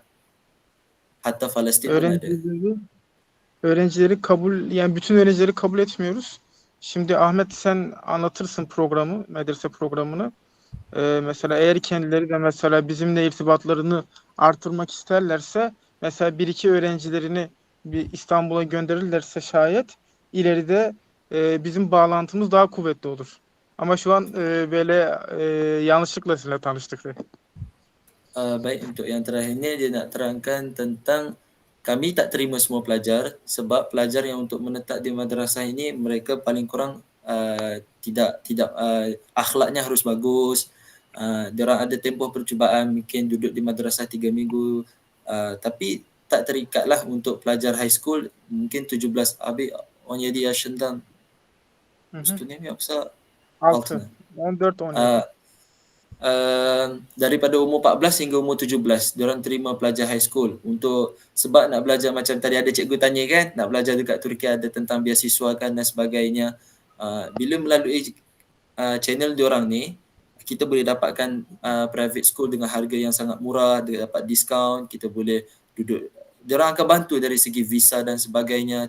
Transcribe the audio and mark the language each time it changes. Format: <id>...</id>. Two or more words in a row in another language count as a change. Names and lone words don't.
<ms>Hatta Palestin pun ada.</ms> <tr>Öğrencileri yani bütün öğrencileri kabul etmiyoruz. Şimdi Ahmet sen anlatırsın programı, medrese programını. Mesela eğer kendileri de mesela bizimle irtibatlarını artırmak isterlerse mesela bir iki öğrencilerini bir İstanbul'a gönderirlerse şayet ileride bizim bağlantımız daha kuvvetli olur. Ama şu an böyle yanlışlıkla sizinle tanıştık.</tr> <ms>Baik, untuk yang terakhir ni dia nak terangkan tentang kami tak terima semua pelajar sebab pelajar yang untuk menetap di madrasah ini mereka paling kurang tidak akhlaknya harus bagus. Diorang ada tempoh percubaan, mungkin duduk di madrasah 3 minggu, tapi tak terikatlah untuk pelajar</ms> <en>high school</en> <ms>mungkin 17</ms> <tr>abi 17 yaşından üstüne mi yoksa altına?</tr> <ms>14-17. daripada umur 14 hingga umur 17 diorang terima pelajar</ms> <en>high school</en> <ms>untuk sebab nak belajar macam tadi ada cikgu tanya kan, nak belajar dekat Turki ada tentang beasiswa kan dan sebagainya. Bila melalui channel diorang ni kita boleh dapatkan</ms> <en>private school</en> <ms>dengan harga yang sangat murah, dapat diskaun, kita boleh duduk, diorang akan bantu dari segi visa dan sebagainya.</ms>